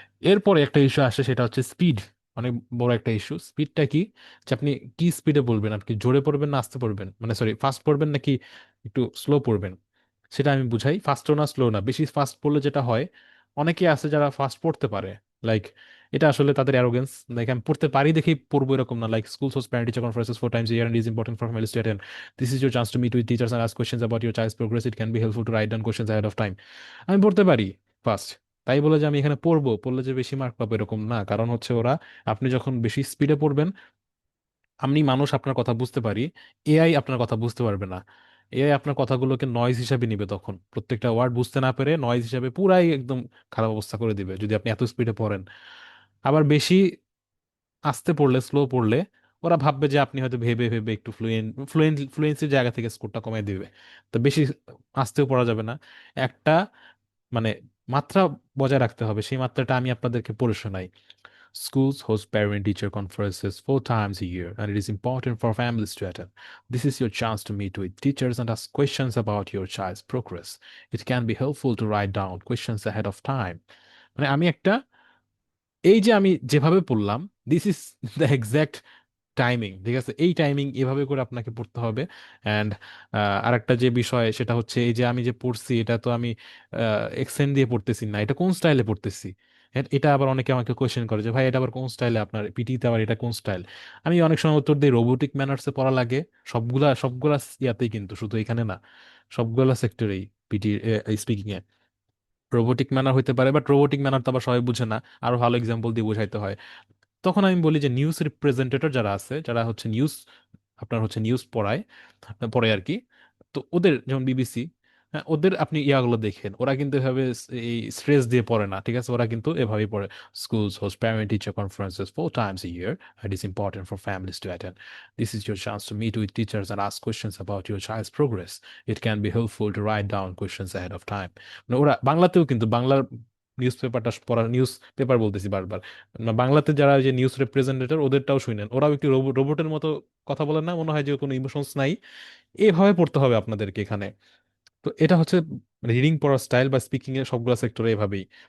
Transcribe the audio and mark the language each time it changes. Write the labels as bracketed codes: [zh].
[bn] এরপরে একটা ইস্যু আসে, সেটা হচ্ছে স্পিড। অনেক বড় একটা ইস্যু, স্পিডটা কি, যে আপনি কি স্পিডে বলবেন, আপনি জোরে পড়বেন না আস্তে পড়বেন, মানে সরি ফাস্ট পড়বেন নাকি একটু স্লো পড়বেন, সেটা আমি বুঝাই। ফাস্টও না স্লো না, বেশি ফাস্ট পড়লে যেটা হয়, অনেকে আছে যারা ফাস্ট পড়তে পারে, লাইক এটা আসলে তাদের অ্যারোগেন্স। লাইক আমি পড়তে পারি দেখেই পড়বো এরকম না। [en] Like schools host parent teacher conferences 4 times a year, and it is important for families to attend. This is your chance to meet with teachers and ask questions about your child's progress. It can be helpful to write down questions ahead of time। [bn] আমি পড়তে পারি first, তাই বলে যে আমি এখানে পড়বো, পড়লে যে বেশি মার্ক পাবো এরকম না। কারণ হচ্ছে ওরা, আপনি যখন বেশি স্পিডে পড়বেন, আমি মানুষ আপনার কথা বুঝতে পারি, এআই আপনার কথা বুঝতে পারবে না। এআই আপনার কথাগুলোকে নয়েজ হিসাবে নিবে, তখন প্রত্যেকটা ওয়ার্ড বুঝতে না পেরে নয়েজ হিসাবে পুরাই একদম খারাপ অবস্থা করে দিবে যদি আপনি এত স্পিডে পড়েন। আবার বেশি আস্তে পড়লে, স্লো পড়লে, ওরা ভাববে যে আপনি হয়তো ভেবে ভেবে একটু ফ্লুয়েন্সির জায়গা থেকে স্কোরটা কমিয়ে দিবে। তো বেশি আস্তেও পড়া যাবে না। একটা মানে মাত্রা বজায় রাখতে হবে, সেই মাত্রাটা আমি আপনাদেরকে পড়ে শোনাই। [en] Schools host parent-teacher conferences 4 times a year, and it is important for families to attend. This is your chance to meet with teachers and ask questions about your child's progress. It can be helpful to write down questions ahead of time. [bn] মানে আমি একটা, এই যে আমি যেভাবে পড়লাম, [en] this is the exact timing, [bn] ঠিক আছে? এই টাইমিং এভাবে করে আপনাকে পড়তে হবে। অ্যান্ড আরেকটা যে বিষয় সেটা হচ্ছে, এই যে আমি যে পড়ছি এটা তো আমি এক্সেন্ট দিয়ে পড়তেছি না, এটা কোন স্টাইলে পড়তেছি। এটা আবার অনেকে আমাকে কোয়েশ্চেন করে যে ভাই এটা আবার কোন স্টাইলে, আপনার পিটিতে আবার এটা কোন স্টাইল। আমি অনেক সময় উত্তর দিই রোবোটিক ম্যানার্সে পড়া লাগে। সবগুলা সবগুলা ইয়াতেই, কিন্তু শুধু এখানে না, সবগুলা সেক্টরেই, পিটি স্পিকিং এ রোবোটিক ম্যানার হইতে পারে, বাট রোবোটিক ম্যানার তো আবার সবাই বুঝে না, আরো ভালো এক্সাম্পল দিয়ে বোঝাইতে হয়। তখন আমি বলি যে নিউজ রিপ্রেজেন্টেটর যারা আছে, যারা হচ্ছে নিউজ, আপনার হচ্ছে নিউজ পড়ায়, পড়ে আর কি, তো ওদের যেমন বিবিসি, হ্যাঁ, ওদের আপনি ইয়াগুলো দেখেন, ওরা কিন্তু এভাবে এই স্ট্রেস দিয়ে পড়ে না, ঠিক আছে? ওরা কিন্তু এভাবেই পড়ে। [en] Schools host parent teacher conferences 4 times a year. It is important for families to attend. This is your chance to meet with teachers and ask questions about your child's progress. It can be helpful to write down questions ahead of time. [bn] মানে ওরা বাংলাতেও কিন্তু, বাংলার news পেপারটা পড়া, news paper বলতেছি বারবার, না, বাংলাতে যারা যে নিউজ রিপ্রেজেন্টেটর ওদেরটাও শুনেন, ওরাও একটু রোবটের মতো কথা বলে না, মনে হয় যে কোনো ইমোশনস নাই। এভাবে পড়তে হবে আপনাদেরকে এখানে। তো এটা হচ্ছে রিডিং পড়ার স্টাইল বা স্পিকিং এর সবগুলো সেক্টরে এভাবেই।